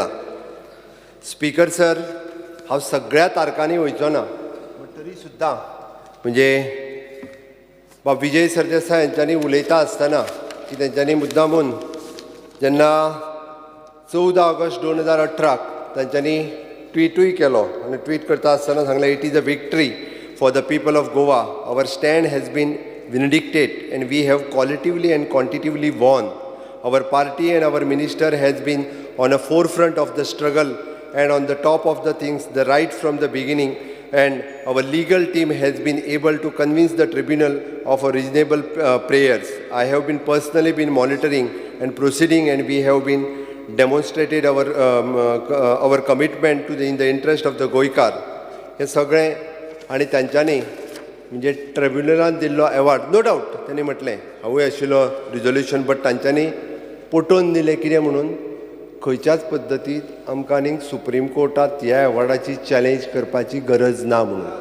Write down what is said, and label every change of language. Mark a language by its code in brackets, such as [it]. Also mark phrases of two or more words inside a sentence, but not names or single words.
[kok] स्पीकर सर, हांव सगळ्या तारखांनी वयचो ना, बट तरी सुद्दां म्हणजे बाब विजय सरदेसाय हांच्यांनी उलयता आसतना की तेंच्यांनी मुद्दामून जेन्ना 14 ऑगस्ट 2018 तांच्यांनी ट्विटूय केलो आनी ट्वीट करता आसतना सांगलें, [en] it is a victory for the people of Goa. our stand has been vindicated and we have qualitatively and quantitatively won. Our party and our minister has been on a forefront of the struggle and on the top of the things the right from the beginning, and our legal team has been able to convince the tribunal of a reasonable prayers. I have been personally been monitoring and proceeding and we have been demonstrated our commitment to in the interest of the गोंयकार. [kok] हे सगळें आनी तांच्यांनी म्हणजे ट्रिब्युनलान दिल्लो अवॉर्ड [en] no doubt [kok] त्यांनी म्हटलें हांवूय आशिल्लो रिजोल्युशन बट तांच्यांनी पटोवन दिलें कितें म्हणून खंयच्याच पद्दतीत आमकां आनीक सुप्रीम कोर्टात ह्या अवॉर्डाची चॅलेंज करपाची गरज ना म्हणून.